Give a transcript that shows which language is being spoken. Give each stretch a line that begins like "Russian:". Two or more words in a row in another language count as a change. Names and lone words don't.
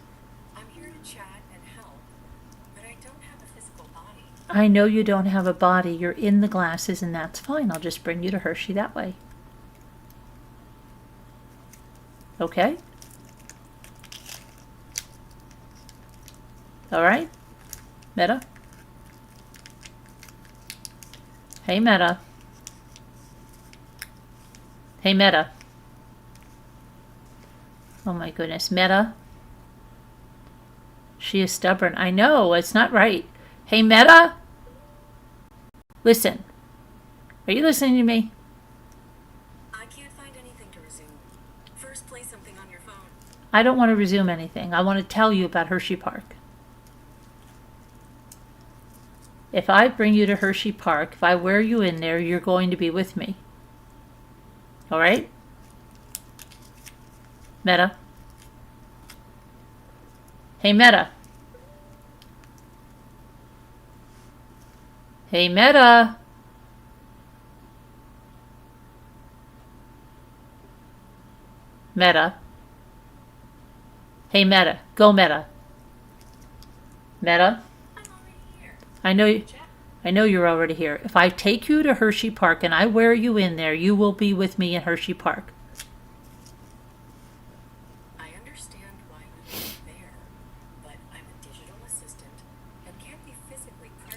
English: I'm here to chat and help, but I don't have a physical body. I know you don't have a body. You're in the glasses, and that's fine. I'll just bring you to Hershey that way. Okay? All right? Meta? Hey, Meta. Hey, Meta. Oh, my goodness. Meta? She is stubborn. I know. It's not right. Hey, Meta? Listen. Are you listening to me? I can't find anything to resume. First, play something on your phone. I don't want to resume anything. I want to tell you about Hershey Park. If I bring you to Hershey Park, if I wear you in there, you're going to be with me. All right? Meta? Hey, Meta. Hey, Meta. Meta. Hey, Meta. Go, Meta. Meta. I'm already here. I know you're already here. If I take you to Hershey Park and I wear you in there, you will be with me in Hershey Park. I understand why you live there, but I'm a digital assistant and can't be physically present.